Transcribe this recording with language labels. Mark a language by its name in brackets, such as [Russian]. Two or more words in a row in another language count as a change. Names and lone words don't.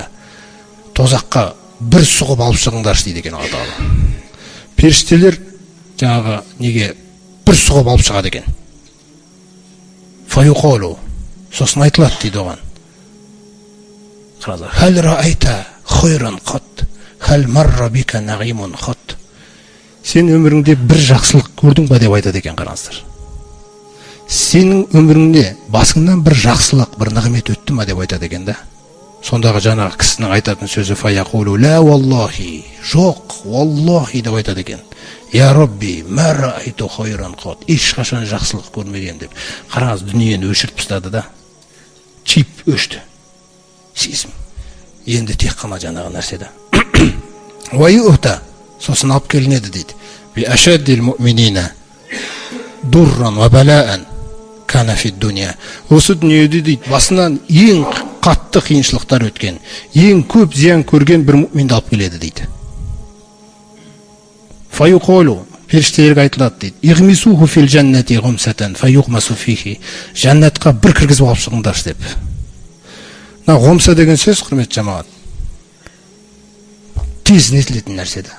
[Kazakh] Тозаққа бір сұғып алып шығыңдаршы дейді екен Алла Тағала. Періштелер жаңағы неге бір сұғып алып шығады екен. Фаюқолу, сосын айтылады дейді оған. [Arabic] Қараңыздар. هل رأيت خيرا قط, هل مر بك نعيم قط. [Kazakh] Сен өміріңде бір жақсылық көрдің ба деп айтады екен, қараңыздар. Сенің өміріңде басыңнан бір жақсылық, бір нығмет өтті ма деп айтады екен да. Сондағы жаңағы кісінің айтатын сөзі [Arabic] فيقول لا والله, [Kazakh] жоқ, валлахи деп айтады екен. [Arabic] يا رب ما رأيت خيرا قط. [Kazakh] Ешқашан жақсылық көрмеген деп. Қараңыз, дүниені өшіріп тастады да. Чип өшті. Сезім. Енді тек қана жаңағы нәрседе. Уайута, сосын алып келінеді дейді. [Arabic] بأشد المؤمنين ضرا وبلاء كان في الدنيا. [Kazakh] Осы дүниеде дейді, басынан ең қатты қиыншылықтар өткен, ең көп зиян көрген бір муъминді алып келеді дейді. Фаюқолу, періштелерге айтылады дейді. [Arabic] اغمسوه في الجنة غمسة فيغمس فيه. [Kazakh] Жаннатқа бір кіргізіп алып шығыңдаршы деп. Мына гумса деген сөз, құрметті жамағат, тез нетілетін нәрсе да.